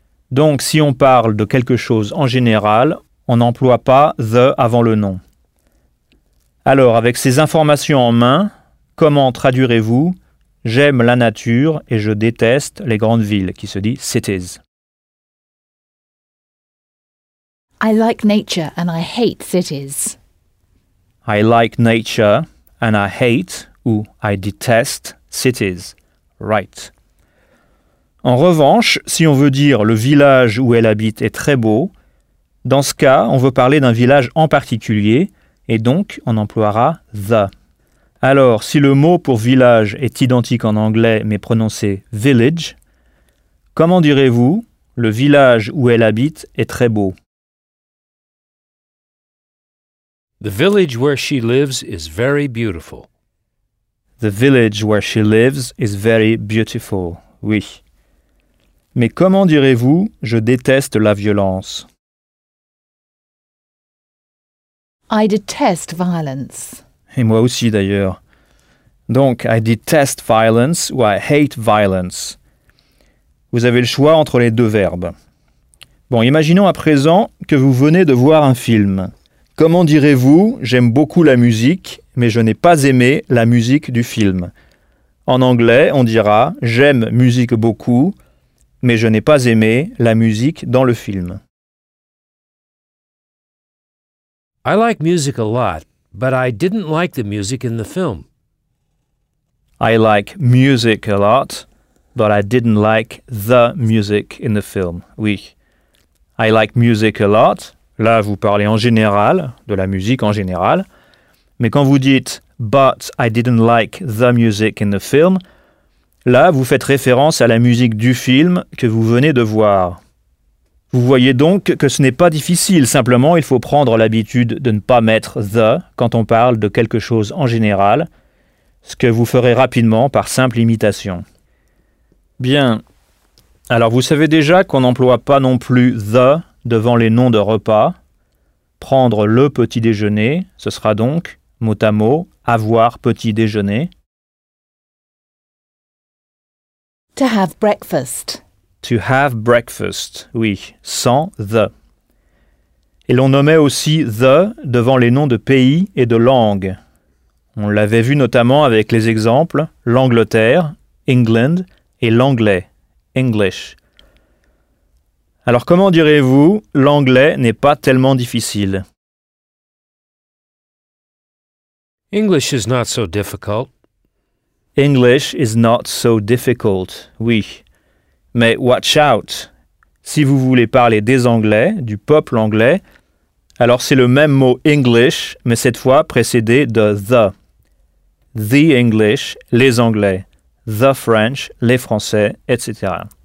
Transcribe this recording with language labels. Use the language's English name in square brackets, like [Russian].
[French] Donc, si on parle de quelque chose en général, on n'emploie pas the avant le nom. Alors, avec ces informations en main, comment traduirez-vous j'aime la nature et je déteste les grandes villes, qui se dit cities? [English] I like nature and I hate cities. I like nature and I hate [French] ou [English] I detest cities. Right. [French] En revanche, si on veut dire le village où elle habite est très beau, dans ce cas, on veut parler d'un village en particulier et donc on emploiera the. Alors, si le mot pour village est identique en anglais mais prononcé village, comment direz-vous le village où elle habite est très beau? [English] The village where she lives is very beautiful. The village where she lives is very beautiful. [French] Oui. Mais comment direz-vous je déteste la violence? [English] I detest violence. [French] Et moi aussi d'ailleurs. Donc, [English] I detest violence [French] ou [English] I hate violence. [French] Vous avez le choix entre les deux verbes. Bon, imaginons à présent que vous venez de voir un film. Comment direz-vous, j'aime beaucoup la musique, mais je n'ai pas aimé la musique du film? En anglais, on dira, j'aime musique beaucoup, mais je n'ai pas aimé la musique dans le film. [English] I like music a lot, but I didn't like the music in the film. I like music a lot, but I didn't like the music in the film. Oui. I like music a lot. [French] Là, vous parlez en général, de la musique en général. Mais quand vous dites [English] But I didn't like the music in the film, [French] là, vous faites référence à la musique du film que vous venez de voir. Vous voyez donc que ce n'est pas difficile, simplement il faut prendre l'habitude de ne pas mettre the quand on parle de quelque chose en général, ce que vous ferez rapidement par simple imitation. Bien. Alors, vous savez déjà qu'on n'emploie pas non plus the devant les noms de repas. Prendre le petit déjeuner, ce sera donc, mot à mot, avoir petit déjeuner. [English] To have breakfast. To have breakfast, [French] oui, sans [English] the. [French] Et l'on nommait aussi the devant les noms de pays et de langues. On l'avait vu notamment avec les exemples l'Angleterre, England, et l'anglais, English. Alors, comment direz-vous, l'anglais n'est pas tellement difficile? [English] English is not so difficult. English is not so difficult. [French] Oui. Mais [English] watch out! [French] Si vous voulez parler des Anglais, du peuple anglais, alors c'est le même mot English, mais cette fois précédé de the. [English] The English, [French] les Anglais. [English] The French, [French] les Français, etc.